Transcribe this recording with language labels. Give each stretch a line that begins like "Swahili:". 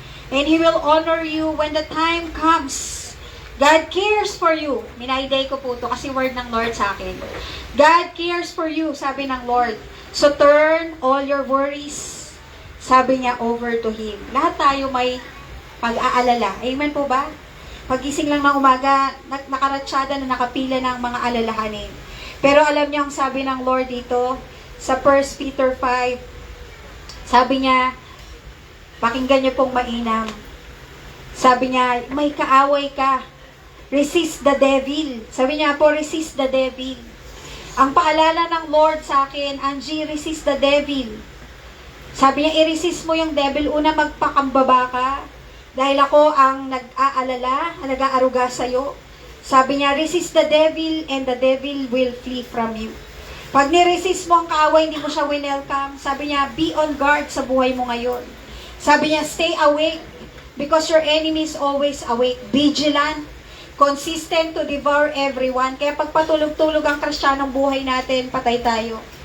English: And He will honor you when the time comes. God cares for you.
Filipino: Minaiday ko po to kasi word ng Lord sa akin.
English: God cares for you,
Filipino: sabi ng Lord.
English: So turn all your worries,
Filipino: sabi niya,
English: over to Him.
Filipino: Lahat tayo may pag-aalala. Amen po ba? Pagising lang ng umaga, nakaratsyada na nakapila ng mga alalahanin. Pero alam niyo ang sabi ng Lord dito, sa 1 Peter 5, sabi niya, pakinggan niyo pong mainam. Sabi niya, may kaaway ka.
English: Resist the devil.
Filipino: Sabi niya po,
English: resist the devil.
Filipino: Ang paalala ng Lord sa akin, Angie, resist the devil. Sabi niya, i-resist mo yung devil. Una, magpakambaba ka. Dahil ako ang nag-aalala, nag-aaruga sa'yo. Sabi niya,
English: resist the devil and the devil will flee from you.
Filipino: Pag niresist mo ang kaaway, hindi mo siya welcome. Sabi niya,
English: be on guard
Filipino: sa buhay mo ngayon. Sabi niya,
English: stay awake because your enemy is always awake. Vigilant. Consistent to devour everyone.
Filipino: Kaya pag patulog-tulog ang Kristiyanong buhay natin, patay tayo.